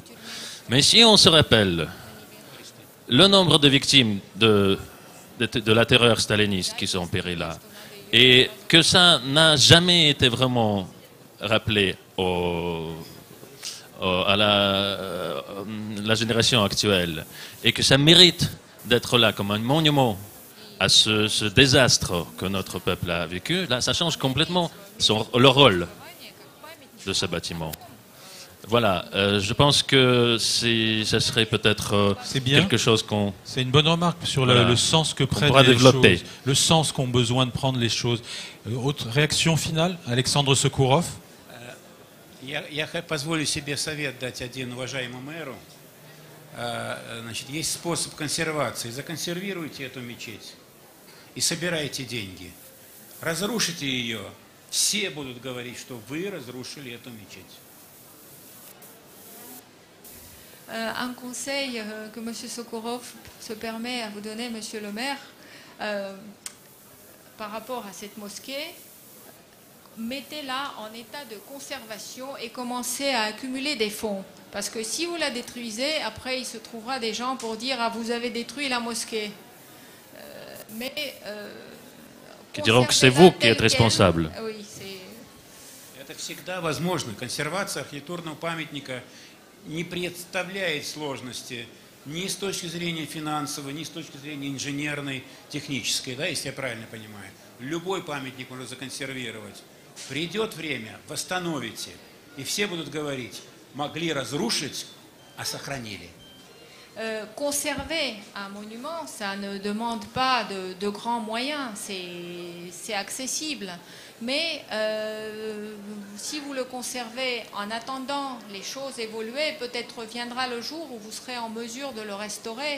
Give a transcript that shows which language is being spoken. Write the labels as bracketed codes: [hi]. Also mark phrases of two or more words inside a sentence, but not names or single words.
[fr] Mais si on se rappelle le nombre de victimes de la terreur staliniste qui sont péries là, et que ça n'a jamais été vraiment rappelé à la génération actuelle, et que ça mérite d'être là comme un monument à ce désastre que notre peuple a vécu, là, ça change complètement le rôle de ce bâtiment. Voilà, je pense que ça serait peut-être quelque chose qu'on... C'est une bonne remarque sur le sens que prennent les développer. choses, le sens qu'ont besoin de prendre les choses. Autre réaction finale, Alexandre Sokourov. [ru] Я позволю себе совет дать один уважаемому мэру. Значит, есть способ консервации. Законсервируйте эту мечеть и собирайте деньги. Разрушите ее, все будут говорить, что вы разрушили эту мечеть. [fr] Un conseil que M. Sokourov se permet à vous donner, M. le maire, par rapport à cette mosquée, mettez-la en état de conservation et commencez à accumuler des fonds. Parce que si vous la détruisez, après il se trouvera des gens pour dire « Ah, vous avez détruit la mosquée ». Qui diront que c'est vous qui êtes responsable. Oui, c'est... [ru] Это всегда возможно. Консервация архитектурного памятника не представляет сложности ни с точки зрения финансовой, ни с точки зрения инженерной, технической, да, если я правильно понимаю. Любой памятник можно законсервировать. Придет время, восстановите, и все будут говорить, могли разрушить, а сохранили. [fr] Conserver un monument, ça ne demande pas de grands moyens, c'est accessible. Mais si vous le conservez en attendant les choses évoluer, peut-être viendra le jour où vous serez en mesure de le restaurer.